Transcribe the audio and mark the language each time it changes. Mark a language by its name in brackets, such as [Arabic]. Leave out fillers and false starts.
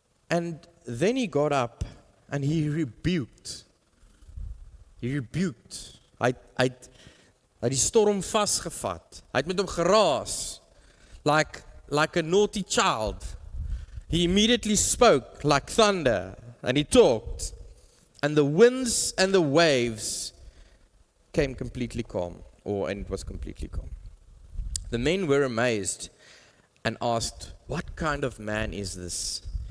[English] And then he got up and he rebuked. [Afrikaans] Hy het die storm vasgevat. Hy het met hom geraas. [English] Like a naughty child. He immediately spoke like thunder and he talked. And the winds and the waves came completely calm, and it was completely calm. The men were amazed and asked, "What kind of man is this?